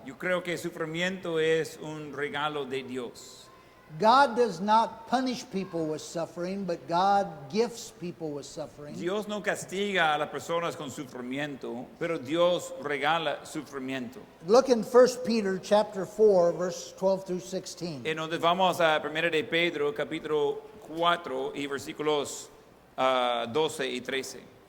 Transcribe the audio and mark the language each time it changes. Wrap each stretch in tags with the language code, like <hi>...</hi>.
<es>Yo creo que el sufrimiento es un regalo de Dios.</es> <en>God does not punish people with suffering, but God gifts people with suffering.</en> <es>Dios no castiga a las personas con sufrimiento, pero Dios regala sufrimiento.</es> <en>Look in 1 Peter chapter 4, verse 12 through 16.</en> <es>En donde vamos a 1 de Pedro, capítulo 4 y versículos 12 y 13.</es>